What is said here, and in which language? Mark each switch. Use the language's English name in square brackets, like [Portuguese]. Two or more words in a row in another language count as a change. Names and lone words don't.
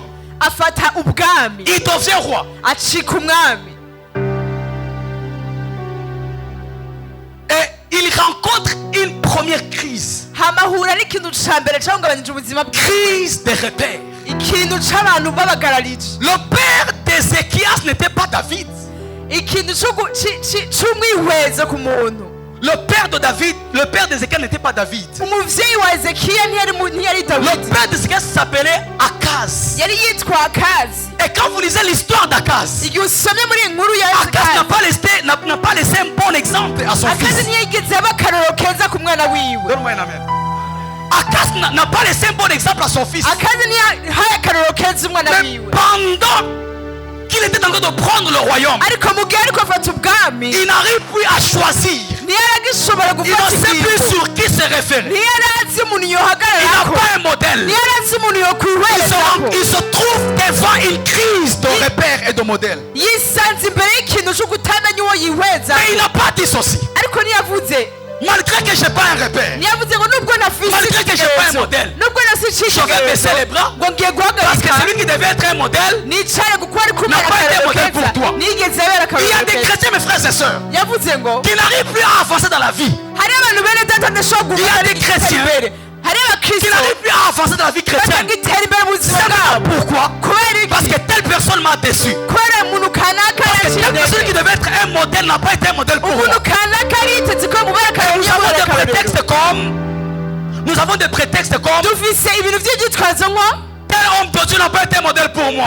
[Rundi] Afata ubwami, [French] Il devient roi. [Rundi] acika umwami, [French] Et il rencontre une première crise. [Rundi] hama ahura n'ikintu cambere cahungabanyije ubuzima bwiwe. [French] Crise de repère. [Rundi] Ikintu c'abantu babagararije. [French] Le père d'Ézéchias n'était pas David. [Rundi] Ikintu c'umwihwezo ku muntu. [French] Le père de David, le père d'Ézéchias n'était pas David. [Rundi] Umuvyeyi wa Hezekiya ntiyari [French] Le [Rundi] Dawidi, [French] père d'Ézéchias s'appelait Akaz. [Rundi] yari yitwa Akazi. [French] Et quand vous lisez l'histoire d'Akaz, [Rundi] Igihe usomye muri iyi nkuru ya Akaz Akazi, [French] n'a pas laissé un bon exemple à son Akazi fils. [Rundi] ntiyigeze aba akarorero keza ku mwana wiwe. [French] Donne-moi un amen. Akaz n'a pas laissé un bon exemple à son fils. [Rundi] Akazi ntiyahaye akarorero keza umwana [French] Mais [Rundi] wiwe. [French] pendant qu'il était en train de prendre le royaume, [Rundi] Ariko mu gihe ariko afata ubwami, [French] il n'arrive plus à choisir. [Rundi] ntiyaragishobora [French] Il [Rundi] gufata [French] ne sait plus [Rundi] ikintu. [French] sur qui se référer. [Rundi] Ntiyarazi umuntu [French] Il n'a [Rundi] yohagararako. [French] pas un modèle. [Rundi] Ntiyarazi umuntu yokwihwerezako. [French] Il se trouve devant une crise de repères et de modèles. [Rundi] Yisanze imbere y'ikintu co kutamenya uwo yihweza. [French] Mais il n'a pas dit ceci. [Rundi] Ariko ntiyavuze. [French] Malgré que je n'ai pas un repère, [Rundi] Ntiyavuze ngo nubwo nafise [French] Malgré que j'ai pas un [Rundi] ikigerezo, [French] modèle, [Rundi] nubwo nafise [French] je vais baisser les bras. [Rundi] ngo ngiye [French] Parce que [Rundi] guhagarika [French] celui qui devait être un modèle, [Rundi] nicare kuko ari kumwe [French] n'a pas été [Rundi] akarorero [French] modèle [Rundi] keza. [French] pour toi. [Rundi] Nigeze abera [French] il y a [Rundi] akarorero [French] des [Rundi] keza. [French] chrétiens, mes frères et sœurs, [Rundi] Yavuze ngo [French] qui n'arrivent plus à avancer dans la vie, [Rundi] hari abantu bene data ndashobora [French] Il y a [Rundi] gukora [French] des [Rundi] igitera [French] chrétiens [Rundi] imbere. Hari [French] qui [Rundi] abakristo [French] n'arrivent plus à avancer dans la vie chrétienne. [Rundi] batagitera imbere mu buzima [French] C'est Pourquoi? Parce que telle personne m'a déçu. Parce que telle personne qui devait être un modèle n'a pas été un modèle pour moi. Nous avons des prétextes comme tel homme de Dieu n'a pas été un modèle pour moi.